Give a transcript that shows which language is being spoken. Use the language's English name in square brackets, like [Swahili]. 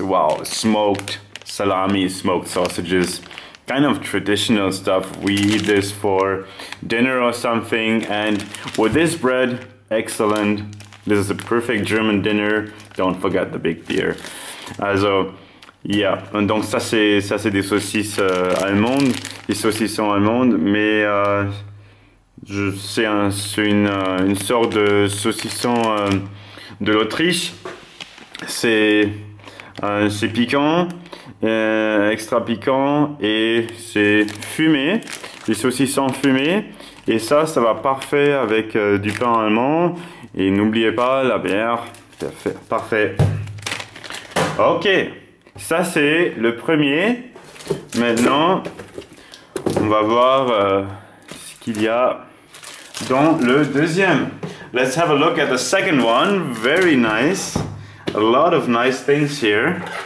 [English] Wow, smoked salami, smoked sausages. Kind of traditional stuff. We eat this for dinner or something. And with this bread, excellent. This is a perfect German dinner. Don't forget the big beer. Also, yeah. [French] Donc ça c'est des saucisses allemandes, des saucissons allemandes, mais c'est une sorte de saucisson de l'Autriche. C'est piquant, extra piquant et c'est fumé, des saucissons fumés. Et ça va parfait avec du pain allemand. Et n'oubliez pas la bière. Parfait. Ok, ça c'est le premier. Maintenant, on va voir ce qu'il y a dans le deuxième. [English] Let's have a look at the second one. Very nice. A lot of nice things here.